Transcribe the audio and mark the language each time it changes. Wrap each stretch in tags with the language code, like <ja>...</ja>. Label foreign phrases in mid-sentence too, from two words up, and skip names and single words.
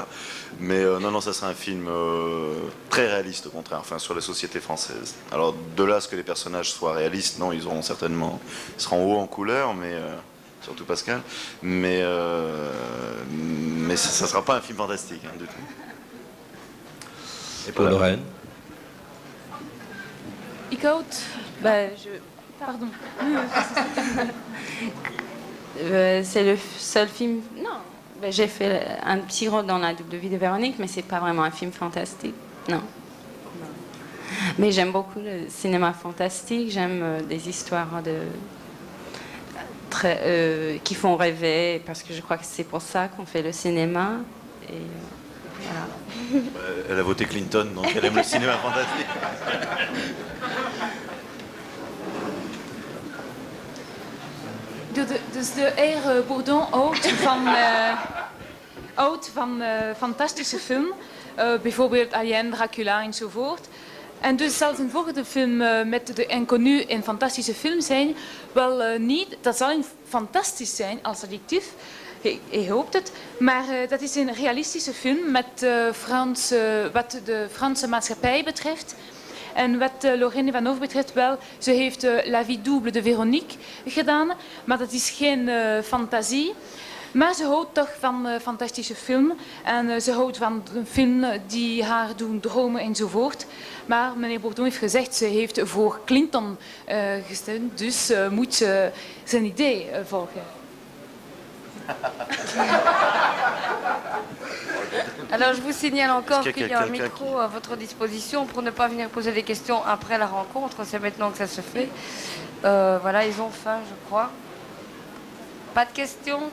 <fr>Mais non, ça sera un film très réaliste, au contraire, enfin, sur la société française. Alors, de là à ce que les personnages soient réalistes, non, ils seront hauts en couleur, mais surtout Pascal. Mais ça sera pas un film fantastique, hein, du tout. Et pour Lorraine?</fr> <nl>Ik houd...</nl> <fr>Pardon. C'est le seul film. Non, j'ai fait un petit rôle dans La double vie de Véronique, mais c'est pas vraiment un film fantastique. Non. Mais j'aime beaucoup le cinéma fantastique. J'aime des histoires qui font rêver, parce que je crois que c'est pour ça qu'on fait le cinéma. Et voilà. Elle a voté Clinton, donc elle aime le cinéma fantastique.</fr> <nl>Dus de heer Bourdon houdt van fantastische film. Bijvoorbeeld Alien, Dracula enzovoort. En dus zelfs een volgende film met de Inconnu een fantastische film zijn. Wel niet, dat zal een fantastisch zijn als adjectief. Ik hoop het. Maar dat is een realistische film met wat de Franse maatschappij betreft. En wat Lorraine Ivanov betreft wel, ze heeft La vie double de Véronique gedaan, maar dat is geen fantasie. Maar ze houdt toch van fantastische film en ze houdt van een film die haar doen dromen enzovoort. Maar meneer Bourdon heeft gezegd, ze heeft voor Clinton gestemd, dus moet ze zijn idee volgen.</nl> <fr>Alors je vous signale encore Est-ce qu'il y a un micro à votre disposition pour ne pas venir poser des questions après la rencontre. C'est maintenant que ça se fait. Voilà, ils ont faim, je crois. Pas de questions?</fr>